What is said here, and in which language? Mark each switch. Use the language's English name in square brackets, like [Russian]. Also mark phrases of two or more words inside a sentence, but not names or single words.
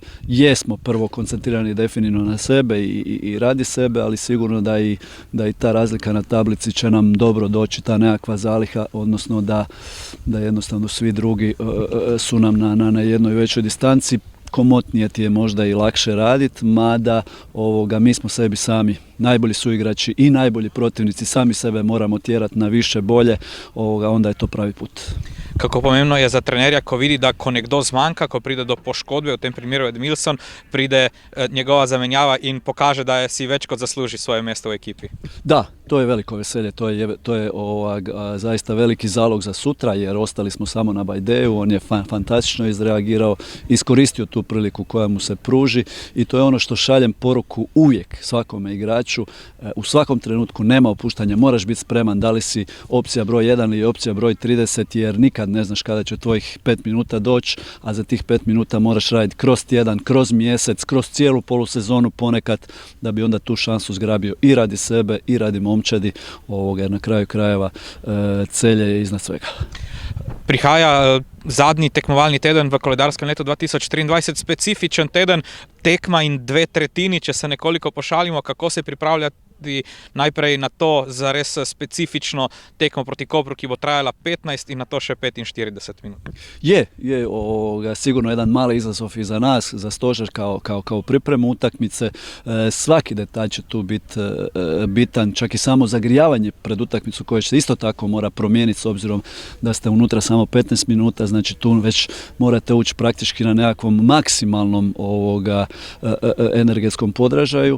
[Croatian] Jesmo prvo koncentrirani definitivno na sebe i radi sebe, ali sigurno da i ta razlika na tablici će nam dobro doći, ta nekakva zaliha, odnosno da jednostavno svi drugi su nam na jednoj većoj distanci. Komotnije ti je možda i lakše raditi, mada mi smo sebi sami najbolji suigrači i najbolji protivnici, sami sebe moramo tjerati na više bolje, onda je to pravi put. [Slovenian] Kako pomembno je za trenerja, ko vidi, da ko nekdo zmanjka, ko pride do poškodbe, v tem primeru Edmilson, pride njegova zamenjava in pokaže, da si več kot zasluži svoje [Croatian] mjesto u ekipi. Da, to je veliko veselje, to je zaista veliki zalog za sutra, jer ostali smo samo na Bajdeju, on je fantastično izreagirao, iskoristio tu priliku koja mu se pruži i to je ono što šaljem poruku uvijek svakome igraču, u svakom trenutku nema opuštanja, moraš biti spreman, da li si opcija broj 1 ili opcija broj 30, jer nikad ne znaš kada će tvojih 5 minuta doći, a za tih 5 minuta moraš raditi kroz tjedan, kroz mjesec, kroz cijelu polusezonu ponekad, da bi onda tu šansu zgrabio i radi sebe i radi momčadi, jer na kraju krajeva celje je iznad svega. [Slovenian] Prihaja zadnji tekmovalni teden v koledarskem letu 2023, specifičen teden, tekma in 2/3, če se nekoliko pošalimo, kako se pripravljati najprej na to zares specifično tekmo proti Kopru, ki bo trajala 15 in na to še 45 minut. [Croatian] Je sigurno jedan mali izazov i za nas, za stožer kao pripremu utakmice. Svaki detalj će tu biti bitan, čak i samo zagrijavanje pred utakmicu koje se isto tako mora promijeniti s obzirom da ste unutra samo 15 minuta, znači tu već morate ući praktički na nekakvom maksimalnom energetskom podražaju.